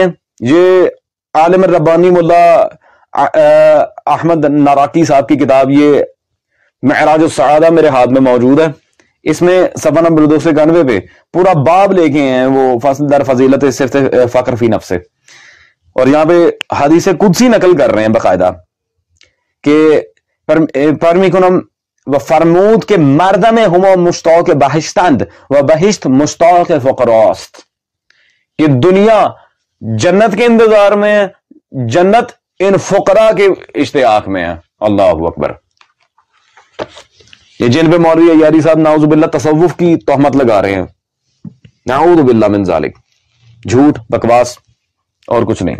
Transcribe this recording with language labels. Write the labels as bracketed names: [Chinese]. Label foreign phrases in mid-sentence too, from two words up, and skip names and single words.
[Urdu] یہ عالم ربانی ملا احمد ناراقی صاحب کی کتاب، یہ معراج السعادہ میرے ہاتھ میں موجود ہے. اس میں صفحہ نمبر 291 پہ پورا باب لے کے ہیں وہ [Persian] فصل در فضیلت صرف فقر فی نفس، [Urdu] اور یہاں پہ حدیث قدسی نقل کر رہے ہیں باقاعدہ کہ [Persian] پرمی کنم و فرمود کے مردم ہمو مشتاق بہشتند و بہشت مشتاق فقراست. [Urdu] کہ دنیا جنت کے انتظار میں ہے، جنت ان فقراء کے اشتیاق میں ہے. [Arabic] اللہ اکبر. [Urdu] یہ جن پہ مولوی عیاری صاحب [Arabic] نعوذ باللہ [Urdu] تصوف کی تہمت لگا رہے ہیں، [Arabic] نعوذ باللہ من ذالک، [Urdu] جھوٹ بکواس اور کچھ نہیں.